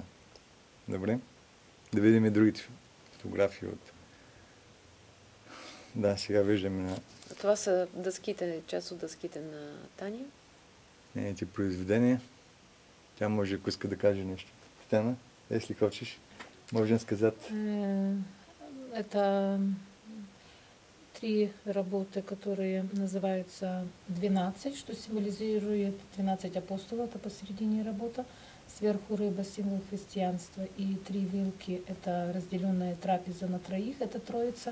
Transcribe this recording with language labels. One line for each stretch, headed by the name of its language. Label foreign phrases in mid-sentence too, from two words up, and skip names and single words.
Bulgarian: Добре. Да видим и другите фотографии от... Да, сега виждаме на... Това са дъските, част от дъските на Таня. Нейните произведения. Тя може, ако иска да каже нещо. Стена,
Russian: если хочешь, можем сказать. Это 3 работы, которые называются 12, что символизирует 12 апостолов, это посередине работа. Сверху рыба, символ христианства, и 3 вилки – это разделенная трапеза на троих, это Троица.